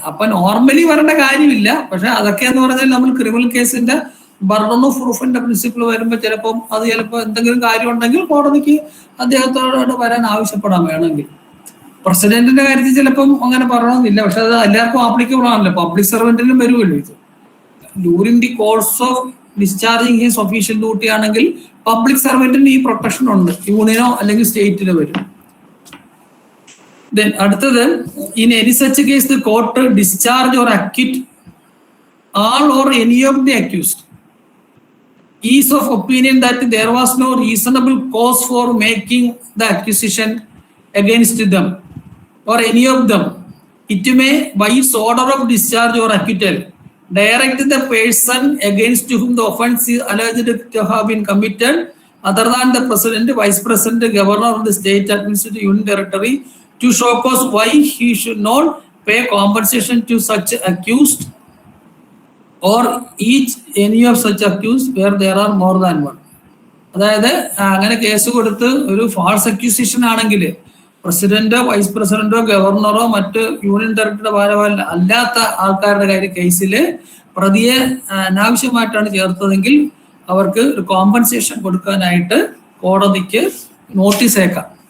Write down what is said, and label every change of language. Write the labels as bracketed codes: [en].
[ml] അപ്പൊ നോർമലി വരേണ്ട കാര്യമില്ല. പക്ഷെ അതൊക്കെ എന്ന് പറഞ്ഞാൽ നമ്മൾ ക്രിമിനൽ കേസിന്റെ ബർഡൻ ഓഫ് പ്രൂഫിന്റെ പ്രിൻസിപ്പിൾ വരുമ്പോൾ ചിലപ്പോൾ എന്തെങ്കിലും കാര്യം ഉണ്ടെങ്കിൽ കോടതിക്ക് അദ്ദേഹത്തോട് വരാൻ ആവശ്യപ്പെടാൻ വേണമെങ്കിൽ. പ്രസിഡന്റിന്റെ കാര്യത്തിൽ ചിലപ്പം അങ്ങനെ പറയണമെന്നില്ല. പക്ഷെ അത് എല്ലാവർക്കും ആപ്ലിക്കബിൾ ആണല്ലോ. പബ്ലിക് സർവന്റിനും വരുമല്ലോ ഇത്. During the course of discharging his official duty ആണെങ്കിൽ പബ്ലിക് സർവന്റിന് ഈ പ്രൊട്ടക്ഷൻ ഉണ്ട്. യൂണിയനോ അല്ലെങ്കിൽ സ്റ്റേറ്റിലോ വരും. [en] Then അടുത്തത്, in any such case the court discharge or acquit all or any of the accused is of opinion that there was no reasonable cause for making the accusation against them or any of them, it may by its order of discharge or acquittal direct the person against whom the offence is alleged to have been committed other than the president, vice president, governor of the state administrative union territory to show cause why he should not pay compensation to such accused or each any of such accused where there are more than one. [ml] അതായത് അങ്ങനെ case കൊടുത്ത് ഒരു false accusation ആണെങ്കിൽ പ്രസിഡന്റോ vice പ്രസിഡന്റോ ഗവർണറോ മറ്റ് union territory ഭാരവാഹി അല്ലാത്ത ആൾക്കാരുടെ കേസിൽ പ്രതിയെ അനാവശ്യമായിട്ടാണ് ചേർത്തതെങ്കിൽ അവർക്ക് ഒരു കോമ്പൻസേഷൻ കൊടുക്കാനായിട്ട് കോടതിക്ക് നോട്ടീസ് അയക്കാം.